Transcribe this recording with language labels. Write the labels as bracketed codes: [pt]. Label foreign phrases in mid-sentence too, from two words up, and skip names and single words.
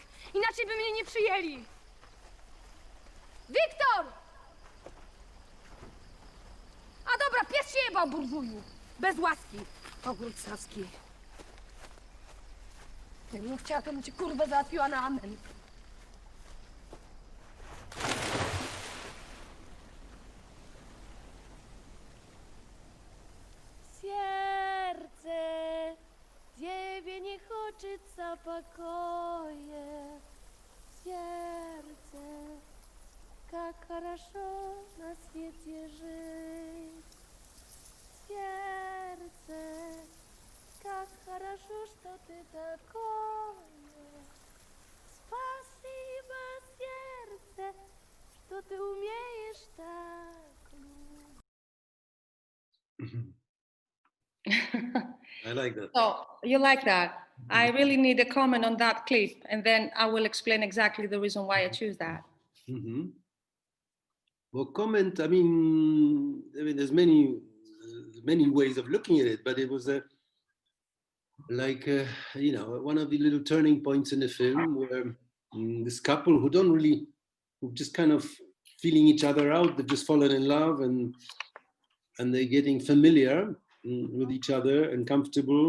[pl] Inaczej by mnie nie przyjęli. Wiktor! A dobra, pies się jebał, burwuju. Bez łaski. Ogród saski. Jakbym chciała, to bym cię kurwę załatwiła na amen. [ru] Сердце, тебе не хочется покоя. Сердце, как хорошо на свете жить. Сердце, как хорошо, что ты такое. Спасибо, сердце, что ты умеешь так любить. [en] I like that. So you like that? I really need a comment on that clip, and then I will explain exactly the reason why I choose that. Well, comment. I mean, there's many ways of looking at it, but it was one of the little turning points in the film where this couple who just kind of feeling each other out, they've just fallen in love and they're getting familiar with each other and comfortable.